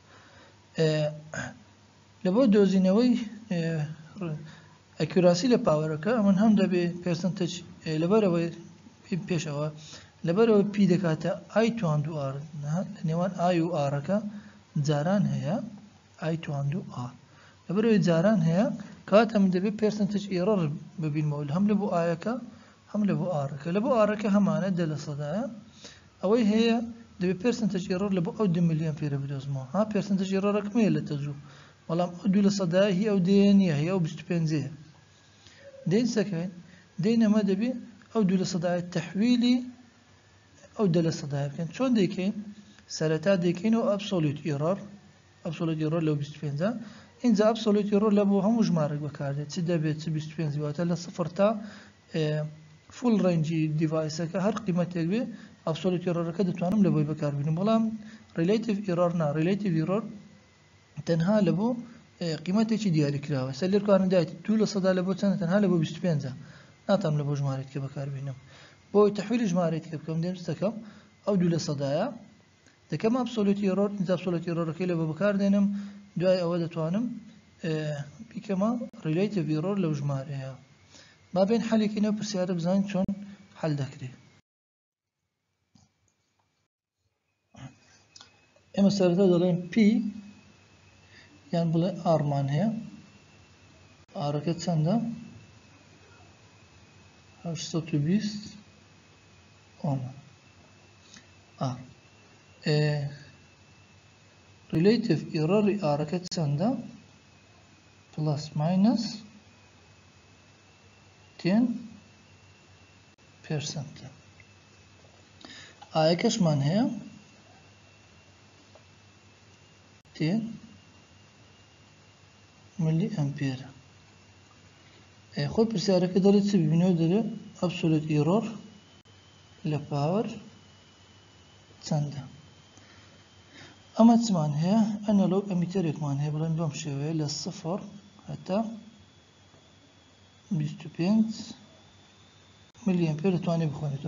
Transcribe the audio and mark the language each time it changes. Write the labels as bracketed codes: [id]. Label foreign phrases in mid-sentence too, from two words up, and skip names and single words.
[ckb] لە بۆ دۆزینەوەی ئەکوراسی لە پاوەرەکە ئەمن هەم دەبێت percentage لەبەرەوەی پێشەوە لەبەرەوە P دەکاتە I توان دوو R لە نێوان I و R-ەکە جاران هەیە I توان دوو R لەبەرەوەی جاران هەیە کاتە من دەبێت [en] percentage error [ckb] ببینمەوە هەم لە بۆ I-ەکە هەم لە بۆ R-ەکە. لە بۆ R-ەکە هەمانە 10 لە سەدایە ئەوەی هەیە دەبێت [en] percentage error [ckb] لە بۆ ئەو 2 milliampere بدۆزمەوە. ها [en] percentage error- [ckb] ەکەم هەیە لە تەزوو بەڵام ئەو 2 لە سەدایە هی ئەو دێ نییە هی ئەو 25ەیە. دێن سەکەین دێن ئەمە دەبێت ئەو 2 لە سەدایە تەحویلی ئەو 10 لە سەدایە بکەین. چۆن دەیکەین؟ سەرەتا دەیکەینەوە [en] absolute error [ckb] لەو 25ە اینجا [en] absolute error [ckb] لە بۆ هەموو ژمارەك بەکاردێت چ دەبێت چ 25 واتە لە 0 تا full ڕێنجی دیڤایسەکە هەر قیمەتێک بێ [en] absolute error- [ckb] ەکە دەتوانم لە بۆی بەکاربێنم بەڵام [en] relative error [ckb] نا [en] relative error [ckb] تەنها لە بۆ قیمەتێکی دیاریکراوە. سەر لێرکارن دایێت 2 لە سەدا لە بۆ چەندە تەنها لە بۆ 25 ناتام لە بۆ ژمارەیەکە بەکاربێنم. بۆی تەحویلی ژمارەیەکە بکەم دێم دەکەم ئەو 2 لە سەدایە دەکەم [en] absolute error [ckb] اینجا [en] absolute error- [ckb] ەکەی لە بۆ بەکاردێنم دوای ئەوە دەتوانم بیکەمە [en] relative error [ckb] لەو ژمارەیە. با بێن حەلێکینەوە پرسیارە بزانین چۆن حەل دەکرێت. ئێمە سەرەتا دەڵێن P یان بڵێ R مان هەیە R-ەکە چەندە 820 ohmە R. [en] relative error- [ckb] ی R-ەکە چەندە [en] plus minus [ckb] 10%. I-ەکەشمان هەیە 10 milliampere خۆ پرسیارەکە دەڵێت چ ببینەوە دەڵێت [en] absolute error [ckb] لە پاوەر چەندە. ئەمە چمان هەیە ئەنەلۆگ ئەمیتەرێکمان هەیە بڵێن بەم شێوەیە لە 0 هەتا 25 [en] milli ampere [ckb] دەتوانێت بخوێنێتەوە.